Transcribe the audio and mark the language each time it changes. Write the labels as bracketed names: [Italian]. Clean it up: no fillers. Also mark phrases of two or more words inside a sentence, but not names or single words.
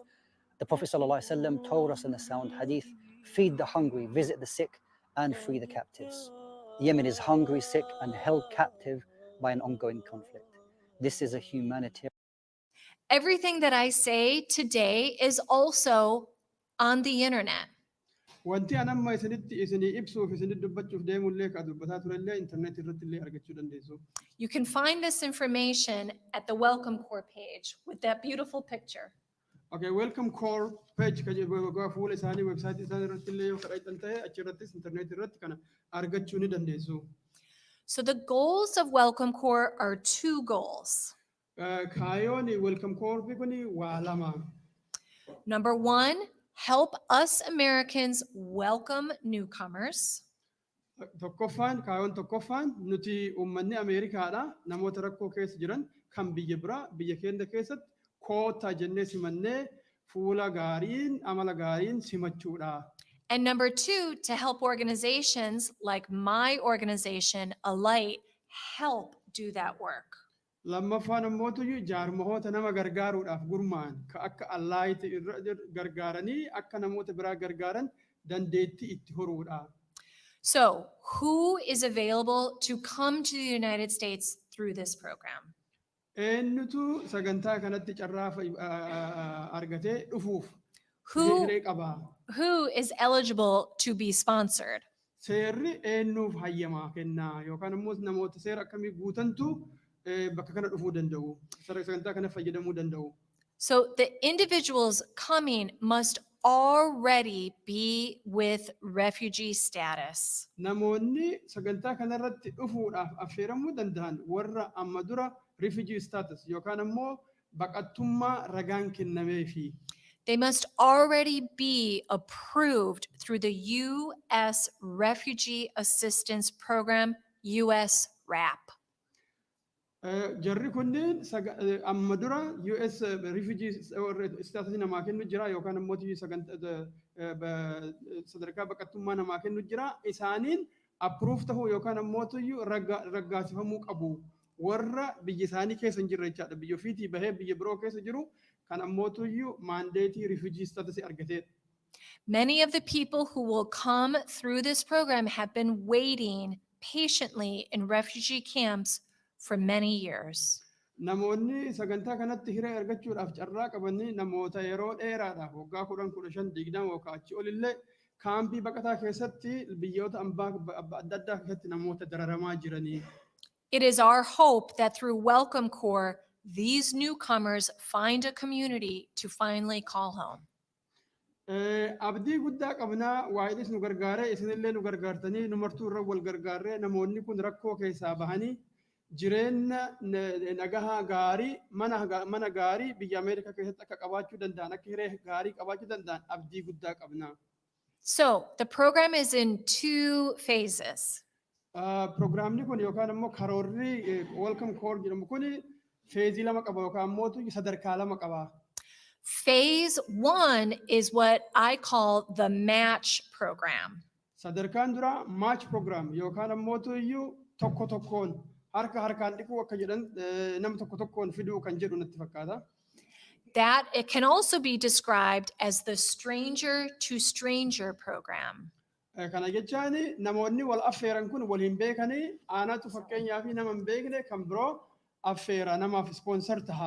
[English] The Prophet ﷺ told us in the sound hadith, feed the hungry, visit the sick, and free the captives. Yemen is hungry, sick, and held captive by an ongoing conflict. This is a humanitarian. Everything that I say today is also on the internet. [Oromo] Wanti anamma isinii ibsuuf isinii dubbachuuf deemullee ka dubbataa turellee internet irratti illee argachuu dandeessu. [English] You can find this information at the Welcome Corps page with that beautiful picture. [Oromo] Okay, Welcome Corps page ka jedhu fuula isaanii website isaanii irratti illee yoo kadhatan ta'e achirrattis internet irratti kana argachuu ni dandeessu. [English] So the goals of Welcome Corps are 2 goals. [Oromo] Kaayoon Welcome Corps kuni waa lama. [English] Number 1, help us Americans welcome newcomers. [Oromo] Kaayoon tokkoffaan nuti uummanni Ameerikaadha namoota rakkoo keessa jiran kan biyya biraa biyya keenya keessatti koota jennee simannee fuula gaariin amala gaariin simachuudha. [English] And number 2, to help organizations like my organization, Alight, help do that work. [Oromo] Lammaffaan immoo jaarmahoota nama gargaaruudhaaf gurmaan ka akka Alight gargaaranii akka namoota biraa gargaaran dandeettii itti horuudha. [English] So, who is available to come to the United States through this program? [Oromo] Eenyutu sagantaa kanatti carraa argatee dhufuuf [English] Who, [Oromo] hiree qabaa? [English] who is eligible to be sponsored? [Oromo] Seerri eenyuuf hayyamaa kennaa yookaan immoo namoota seera akkamii guutantu bakka kana dhufuu danda'u? Sagantaa kana fayyadamuu danda'u? [English] So the individuals coming must already be with refugee status. [Oromo] Namoonni sagantaa kanarratti dhufuudhaaf affeeramuu danda'an warra amma dura [English] refugee status [Oromo] yookaan immoo baqattummaa ragaan kennameefi. [English] They must already be approved through the U.S. Refugee Assistance Program, USRAP. [Oromo] Jarri kunneen amma dura [English] US refugee status [Oromo] namaa kennu jira yookaan immoo sadarkaa baqattummaa namaa kennu jira isaaniin approve ta'uu yookaan immoo raggaasifamuu qabu warra biyya isaanii keessa hin jirre jechaadha biyya ofiitii bahee biyya biroo keessa jiru kan ammoo mandeetii [English] refugee status [Oromo] argatee. [English] Many of the people who will come through this program have been waiting patiently in refugee camps for many years. [Oromo] Namoonni sagantaa kanatti hiree argachuudhaaf carraa qabanii namoota yeroo dheeraadhaaf waggaa 10-15 yookaan achi olillee kaampii baqataa keessatti biyyoota adda addaa keessatti namoota dararamaa jiranii. [English] It is our hope that through Welcome Corps, these newcomers find a community to finally call home. [Oromo] Abdii guddaa qabnaa waa'idis nu gargaaree isinillee nu gargaartanii numartuu irra wal gargaaree namoonni kun rakkoo keessaa bahanii jireenya nagahaa gaarii mana gaarii biyya Ameerikaa keessatti akka qabaachuu danda'an akka hiree gaarii qabaachuu danda'an abdii guddaa qabna. [English] So the program is in 2 phases. [Oromo] Programni kun yookaan immoo karoorri Welcome Corps jedhamu kun feezii lama qaba yookaan immoo sadarkaa lama qaba. [English] Phase 1 is what I call the match program. [Oromo] Sadarkaan dura [English] match program [Oromo] yookaan immoo tokko tokkoon harkaan dhiquu akka jedhan nama tokko tokkoon fiduu kan jedhu natti fakkaata. [English] That it can also be described as the stranger to stranger program. [Oromo] Kana jechaan namoonni wal affeeran kun waliin beekanii aanaatu fakkeenyaa fi nama hin beekne kan biroo affeera namaaf sponsor ta'a.